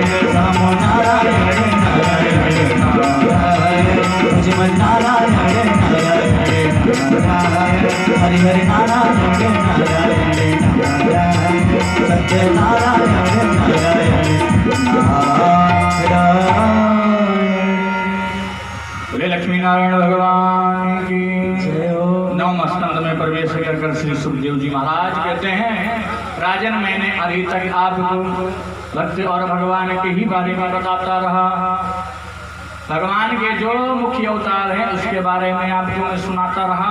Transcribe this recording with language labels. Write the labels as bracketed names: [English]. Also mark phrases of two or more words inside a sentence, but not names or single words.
[Hindi] राम नारायण नारायण नारायण भजमन नारायण नारायण नारायण हरि हरि नारायण नारायण नारायण सत्य नारायण नारायण बोले लक्ष्मी नारायण भगवान की जय हो। नवम स्कंद में प्रवेश कर श्री सुखदेव जी महाराज कहते हैं, राजन मैंने अभी तक आपको भक्त और भगवान के ही बारे में बताता रहा। भगवान के जो मुख्य अवतार हैं उसके बारे में आपको मैं सुनाता रहा।